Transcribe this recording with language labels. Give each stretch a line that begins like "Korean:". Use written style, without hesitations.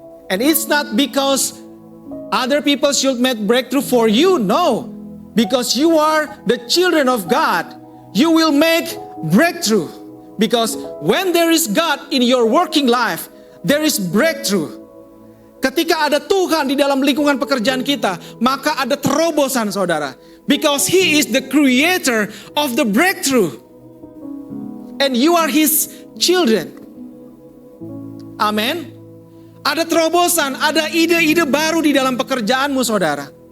English: And it's not because other people should make breakthrough for you, no. Because you are the children of God, you will make breakthrough. Because when there is God in your working life, there is breakthrough.
Indonesian: Ketika ada Tuhan di dalam lingkungan pekerjaan kita, maka ada terobosan, saudara.
English: Because He is the creator of the breakthrough. And you are His children. Amen.
Indonesian: Ada terobosan, ada ide-ide baru di dalam pekerjaanmu, saudara.